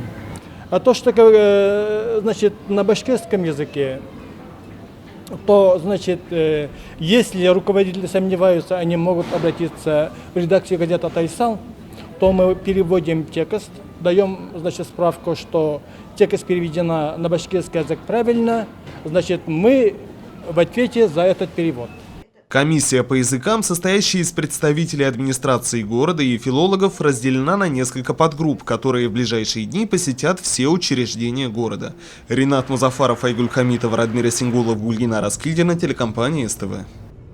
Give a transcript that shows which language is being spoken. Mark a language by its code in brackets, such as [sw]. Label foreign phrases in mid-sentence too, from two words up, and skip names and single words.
[ru] А то, что на башкирском языке, то если руководители сомневаются, они могут обратиться в редакцию газеты «Тайсал», то мы переводим текст, даем справку, что текст переведена на башкирский язык правильно, мы в ответе за этот перевод. Комиссия по языкам, состоящая из представителей администрации города и филологов, разделена на несколько подгрупп, которые в ближайшие дни посетят все учреждения города. Ринат Музафаров, Айгуль Хамитов, Радмир Сингулов, Гульгина Раскильдина, телекомпания СТВ.